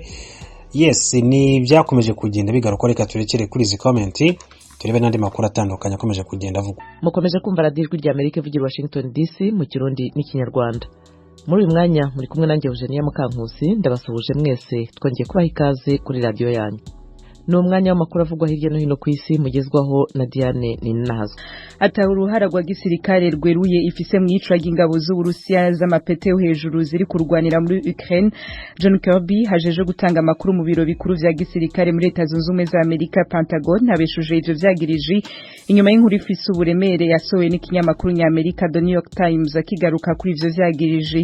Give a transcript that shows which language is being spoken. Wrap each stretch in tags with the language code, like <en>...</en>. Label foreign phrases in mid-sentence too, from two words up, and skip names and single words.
<rw>Yes, ni byakomeje kugenda bigaruka. Reka turekere kuri izi comment turebe n'andi makuru atandukanye akomeje kugenda avuga. Mukomeje kumva Radio Ijwi ry'Amerika ivugira Washington DC mu Kirundi n'Ikinyarwanda. Muri uyu mwanya muri kumwe nanjye Eugenia Mukankusi, ndabasuhuje mwese twongeye kubaha ikaze kuri radio yanyu. Ni umwanya w'amakuru avugwa hirya no hino ku isi mugezwaho na Diane Ninazo.</rw> <rn>Ata uruhara rwa gisirikare rweruye ifise mwicwa ry'ingabo z'Uburusiya z'amapete hejuru ziri kurwanira muri Ukraine. John Kirby hajeje gutanga amakuru mu biro bikuru vya gisirikare muri Leta Zunze Ubumwe za Amerika Pentagon abeshuje ivyo vyagirije inyuma y'inkuru ifise uburemere yasohowe n'ikinyamakuru ny'Amerika The New York Times akigaruka kuri ivyo vyagirije.</rn>